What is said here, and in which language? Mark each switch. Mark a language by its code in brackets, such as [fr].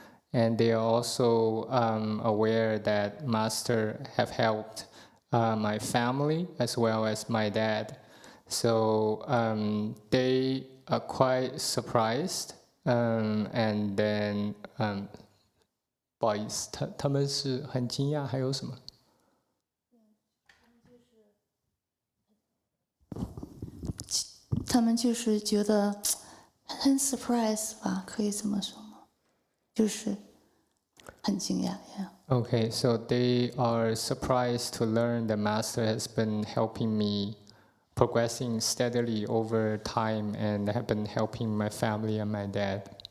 [en] And they are also aware that Master have helped my family as well as my dad. So they are quite surprised. And then, [zh] 不好意思，他们是很惊讶，还有什么？他们就是觉得很 surprise 吧，可以这么说吗？就是很惊讶 yeah. [en] Okay, so they are surprised to learn that Master has been helping me progressing steadily over time and have been helping my family and my dad.